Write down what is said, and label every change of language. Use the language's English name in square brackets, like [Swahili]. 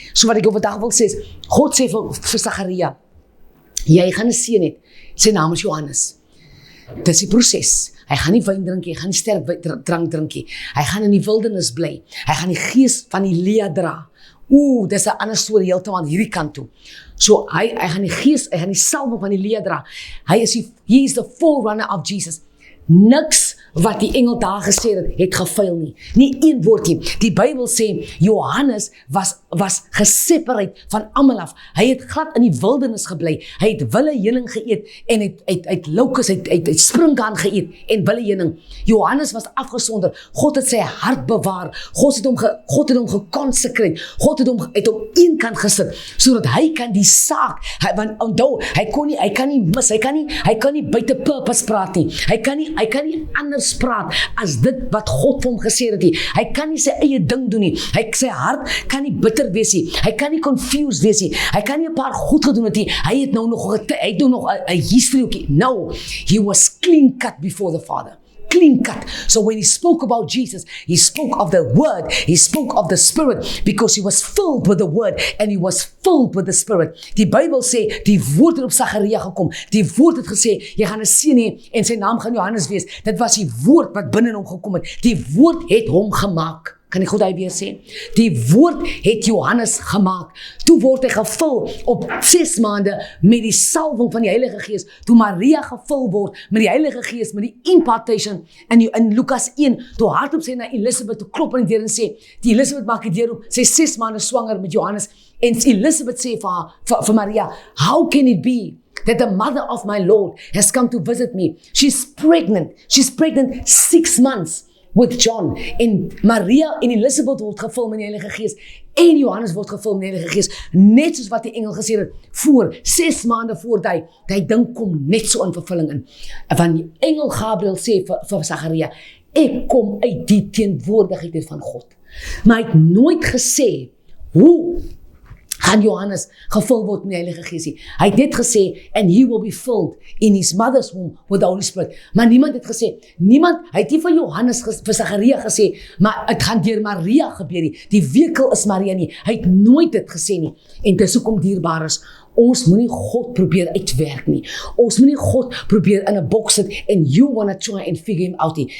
[Afrikaans] So wat ek op 'n dag wil sê is, God sê vir Sagaria, jy gaan 'n seun hê, sy naam is Johannes. Dis die proses. Hy gaan nie wyn drink nie, hy gaan nie sterk drank drink nie. Hy gaan in die wildernis bly. Hy gaan die gees van Elia dra. Dis 'n ander storie heeltemal aan hierdie kant toe. So hy gaan die gees, hy gaan die salwing van Elia dra. [English] He is the forerunner of Jesus. [Afrikaans] Niks wat die engel daar gesê het gefail nie. Nie een woord nie. Die Bybel sê, Johannes was gesepareerd van almal af. Hy het glad in die wildernis gebly. Hy het wille heuning geëet en het lokus, het springkaan geëet en wille heuning. Johannes was afgesonder. God het sy hart bewaar. God het hom geconsecrate. God het hom een kant gesit, sodat hy kan die saak, want onthou, hy kan nie mis, hy kan nie buite purpose praat nie. Hy kan nie anders praat as dit wat God vir hom gesê het nie. Hy kan nie sy eie ding doen nie. Sy hart kan nie bitter wees nie. Hy kan nie confused wees nie. Hy kan nie 'n paar goed gedoen het nie. Hy het nou nog 'n history. [English] No, he was clean cut before the Father. Clean cut. So when he spoke about Jesus, he spoke of the Word, he spoke of the Spirit, because he was filled with the Word and he was filled with the Spirit. [Afrikaans] Die Bybel sê, die woord het op Sagaria gekom. Die woord het gesê, jy gaan 'n seun hê en sy naam gaan Johannes wees. Dit was die woord wat binne hom gekom het. Die woord het hom gemaak. Kan ek goed weer sê? Die woord het Johannes gemaak. Toe word hy gevul op 6 maande met die salwing van die Heilige Gees. Toe Maria gevul word met die Heilige Gees, met die impartation. En in Lukas 1, toe hardop sê na Elisabeth, toe klop aan die deur en sê, die Elisabeth maak die deur op, sy 6 maande swanger met Johannes. En Elisabeth sê vir Maria, [English] how can it be that the mother of my Lord has come to visit me? She's pregnant 6 months. with John, [Afrikaans] en Maria en Elisabeth word gevul met die Heilige Gees, en Johannes word gevul met die Heilige Gees, net soos wat die engel gesê het, 6 maande voor die ding kom net so in vervulling in. Want die engel Gabriel sê vir Sagaria, ek kom uit die teenwoordigheid van God. Maar hy het nooit gesê, hoe gaan Johannes gevul word met die Heilige Gees nie. Hy het net gesê, [English] and he will be filled in his mother's womb with the Holy Spirit. [Afrikaans] Maar niemand het gesê, hy het nie vir Johannes, vir Sagaria gesê, maar het gaan deur Maria gebeur nie. Die wekel is Maria nie. Hy het nooit dit gesê nie. En dis hoekom dierbaar is, ons moenie God probeer uitwerk nie. Ons moenie God probeer in 'n boks sit [English] and you wanna try and figure him out [Afrikaans] nie.